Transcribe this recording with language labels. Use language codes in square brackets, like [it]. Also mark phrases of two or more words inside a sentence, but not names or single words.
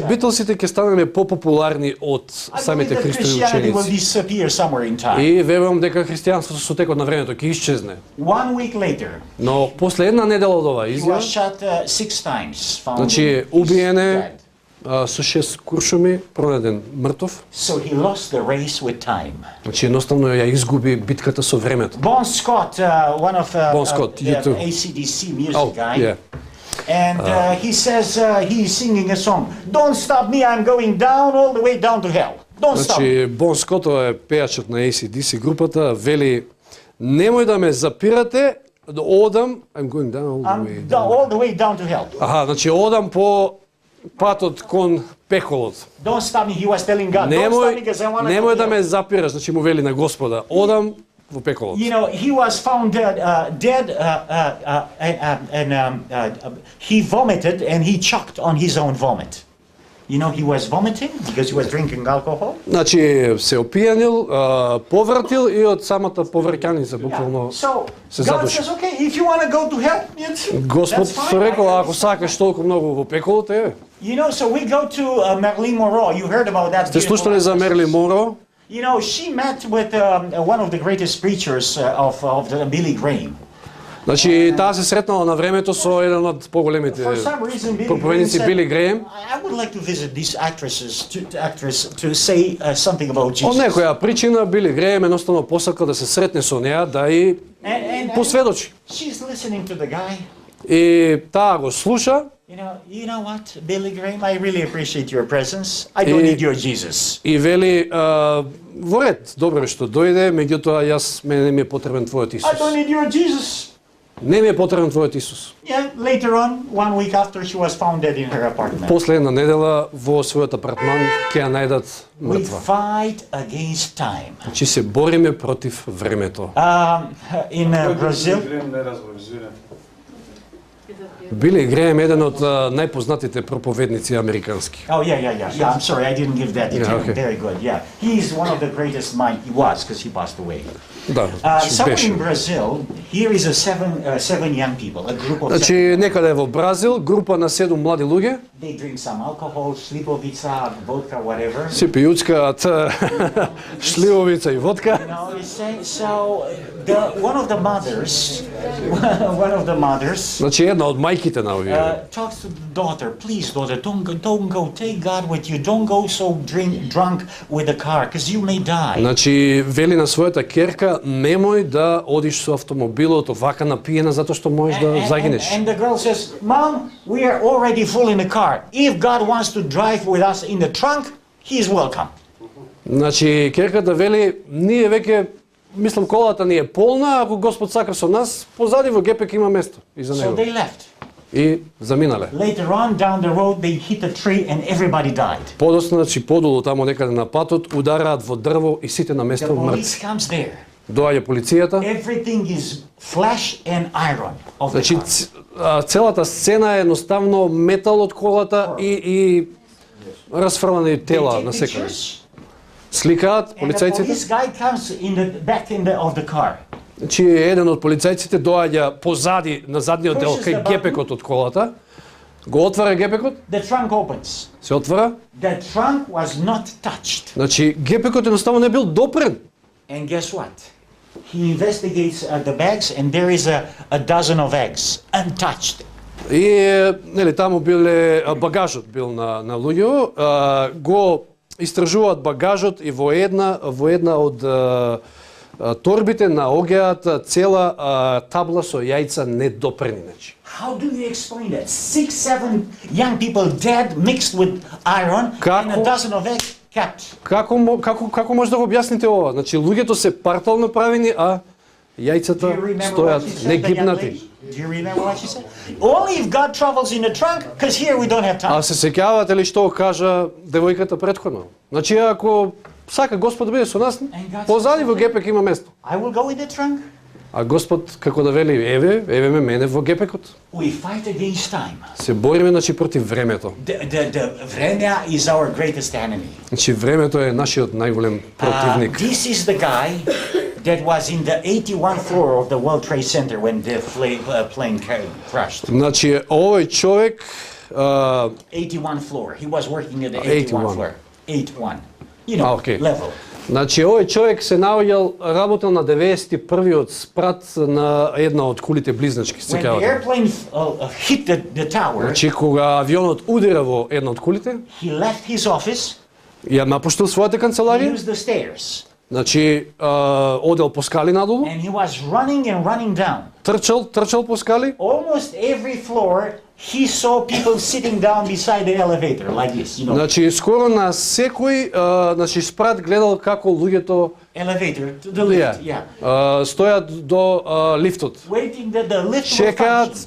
[en] disciples. [mk] Битлсите ќе станеме попопуларни од [en] I believe [mk] самите [en] that [mk] Христови [en] Christianity will [mk] ученици. [en] disappear somewhere in time. [mk] И верувам дека христијанството со текот на времето ќе исчезне. [en] 1 week later, [mk] Но после една недела од оваа [en] he was [mk] изјава, [en] shot 6 times. Found [mk] значи [en] he's [mk] убиен е [en] dead. [mk] со 6 куршуми, пронеден мртов. [en] So he lost the race with time. [mk] Значи едноставно ја изгуби битката со времето. [en] Bon Scott, one of Bon Scott, the U2. AC/DC music Oh, guy, yeah. and he says he's singing a song. Don't stop me, I'm going down all the way down to hell. Don't stop me. [mk] Значи Бон Скот е пејачот на AC/DC групата, вели немој да ме запирате, да одам, [en] I'm going down all the I'm way down, down. all the way down to hell. [mk] Аха, значи одам по патот кон пеколот. [en] Don't stop me, he was telling God. Don't stop me because I want to [mk] Немој [en] go [mk] да [en] to [mk] ме [en] hell. [mk] запираш, значи му вели на Господа, одам во пеколот. [en] You know, he was found dead, and he vomited and he choked on his own vomit. You know, he was vomiting because he was drinking alcohol. [mk] Значи се опијанил, повратил и од самата поврќаница буквално [en] So [mk] се [en] God [mk] задуши. [en] says, okay, if you want to go to hell, [mk] Господ [en] that's fine. [mk] рекол, [en] I [mk] ако [en] understand. [mk] сакаш толку многу во пеколот, [en] You know, so we go to Marilyn Monroe. You heard about that. [mk] сте [en] beautiful [mk] слушнале за [en] actress. [mk] Мерли Монро? [en] You know, she met with one of the greatest preachers of the Billy Graham. [mk] Значи таа се сретнала на времето со еден од поголемите [en] For some reason, Billy Graham [mk] проповедници [en] said, [mk] Били Греем. [en] I would like to visit these actress to say something about [mk] Од [en] Jesus. [mk] некоја причина Били Греем едноставно посака да се сретне со неа, да и [en] And [mk] посведочи. [en] she's listening to the guy. [mk] И таа го слуша [en] You know what, Billy Graham, I really appreciate your presence. I don't need your Jesus. [mk] и вели во ред, добро што дојде, меѓутоа јас мене ми е потребен твојот [en] I [mk] Исус. [en] don't need your Jesus. [mk] Не ми е потребен твојот Исус. [en] Yeah, later on, 1 week after, she was found dead in her apartment. [mk] После една недела во својот апартман ќе ја најдат [en] We [mk] мртва. [en] fight against time. [mk] Значи се бориме против времето. [en] In Brazil, [mk] Били Греем е еден од најпознатите проповедници американски. [en] oh yeah. I'm sorry, I didn't give that detail. okay. Very good. Yeah, he's one of the greatest mind. He was because he passed away. [mk] Да, [en] Somewhere [mk] беше. [en] in Brazil, here is a seven young people, a group of [mk] Значи некаде во Бразил, група на 7 млади луѓе [en] They drink some alcohol, slivovica, vodka, whatever. [mk] си пијучкаат шливовица и водка. [en] You know, so one of the mothers [mk] Значи една од мајките на овие [en] talks to the daughter. Please, daughter, don't go. Take God with you. Don't go so drunk with the car, because you may die. [mk] Значи вели на својата керка немој да одиш со автомобилот овака напиена затоа што можеш да загинеш. [en] And the girl says, Mom, we are already full in the car. If God wants to drive with us in the trunk, he is welcome. [mk] Значи керката вели ние веќе мислам колата ни е полна, ако Господ сака со нас, позади во гепек има место и за [en] So [mk] него. [en] they left. [mk] И заминале. [en] Later on, down the road, they hit a tree and everybody died. [mk] Подоцна, значи подолу тамо некаде на патот, удараат во дрво и сите на [en] The [mk] место [en] police [mk] мртви. [en] comes there. [mk] Доаѓа полицијата. [en] Everything is flesh and iron of the [mk] Значи [en] car. [mk] целата сцена е едноставно метал од колата и расфрлани [en] They [mk] тела [en] take [mk] на секаде. [en] pictures, [mk] Сликаат [en] and the [mk] полицајците. [en] police guy comes in the back of the car. [mk] Значи еден од полицајците доаѓа позади на задниот дел [en] Pushes [mk] кај [en] the button. [mk] гепекот од колата, Го отвара гепекот, [en] The trunk opens. [mk] се отвара. [en] The trunk was not touched. [mk] Значи гепекот едноставно не бил допрен. [en] And guess what? He investigates the bags, and there is a dozen of eggs, untouched. [mk] И нели таму биле багажот бил на луѓето, го истражуваат багажот и во една од торбите наоѓаат цела табла со јајца недопрени, значи. [en] How do you explain that? 6, 7 young people dead, mixed with iron, and a dozen of eggs kept. [mk] Како може да го објасните ова? Значи луѓето се партал направени, а јајцата стојат негибнати. [en] Do you remember what she said? Only if God travels in the trunk, because here we don't have time. [mk] А се сеќавате ли што кажа девојката претходно? Значи ако сака Господ да биде со нас, позади во гепек има место. [en] I will go in the trunk. [mk] А Господ како да вели, еве мене во гепекот. [en] We fight against time. [mk] Се бориме значи против времето. [en] The време is our greatest enemy. [mk] Значи времето е нашиот најголем противник. [en] This is the guy that was in the 81st floor of the World Trade Center when the plane crashed. [mk] Значи овој човек [en] 81 floor. He was working at the 81 floor. 81. You know, okay. Level. [mk] Значи овој човек се наоѓал работел на 91-виот спрат на една од кулите близначки, [en] When the airplane hit the tower, [mk] значи кога авионот удира во една од кулите, [en] he left his office, [mk] ја напуштил својата канцеларија, [en] used the stairs, [mk] значи одел по скали надолу, [en] and he was running and running down. [mk] трчал по скали. [en] Almost every floor, he saw people sitting down beside the elevator like this, you know. [mk] Значи скоро на секој значи спрат гледал како луѓето [en] Elevator to the lift, yeah. [mk] стојат до лифтот. [en] Waiting that the lift would function.